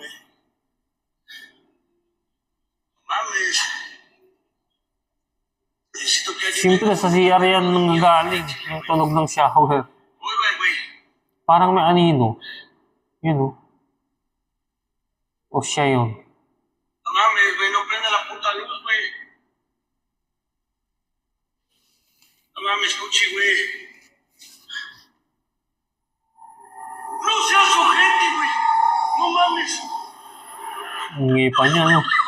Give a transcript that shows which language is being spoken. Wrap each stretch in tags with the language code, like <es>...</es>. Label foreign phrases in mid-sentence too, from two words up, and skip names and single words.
<tl>Siyempre sa CR yan nung galing. Yung tunog ng shower. Parang may anino. Yun o. O siya yun.</tl> <es>Mames, güey, no prende la puta luz, güey. No mames, Gucci, güey. No seas ojete, güey. No mames.</es> <tl>Hindi pa niya, no?</tl>